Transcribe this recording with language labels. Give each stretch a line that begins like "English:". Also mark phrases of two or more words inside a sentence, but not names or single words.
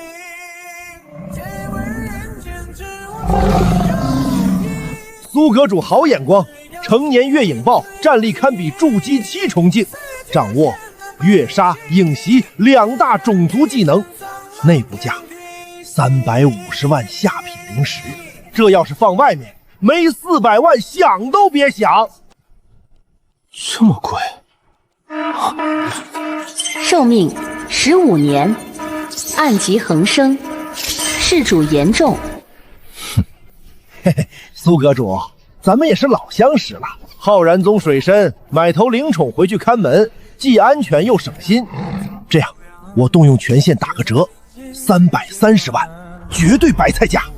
Chinese: 蘇閣主好眼光，成年月影豹戰力堪比築基7重境，掌握月殺、影襲2大種族技能，內部價350萬下品靈石，這要是放外面，沒400萬想都別想。這麼貴？壽命15年，暗疾橫生。 事主言重。嘿嘿，苏阁主，咱们也是老相识了。浩然宗水深，买头灵宠回去看门，既安全又省心。这样，我动用权限打个折，330万，绝对白菜价。